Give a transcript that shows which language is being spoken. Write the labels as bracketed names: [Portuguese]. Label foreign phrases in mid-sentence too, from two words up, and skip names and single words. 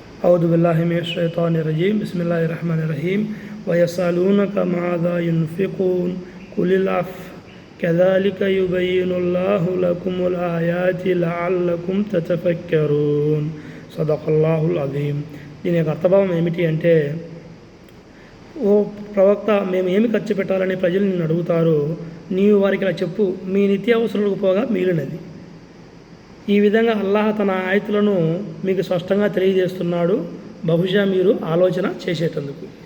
[Arabic] أعوذ بالله من الشيطان الرجيم بسم الله الرحمن الرحيم ويسألونك ماذا ينفقون قل العفو كذلك يبين الله لكم الآيات لعلكم تتفكرون صدق الله العظيم. [Telugu] దీని యొక్క అర్థభావం ఏమిటి అంటే, ఓ ప్రవక్త, మేము ఏమి ఖర్చు పెట్టాలని ప్రజలు నిన్ను అడుగుతారు, నీవు వారికి ఇలా చెప్పు, మీ నిత్యావసరాలకు పోగా మిగిలినది. ఈ విధంగా అల్లాహ్ తన ఆయతులను మీకు స్పష్టంగా తెలియజేస్తున్నాడు, బహుశా మీరు ఆలోచన చేసేటందుకు.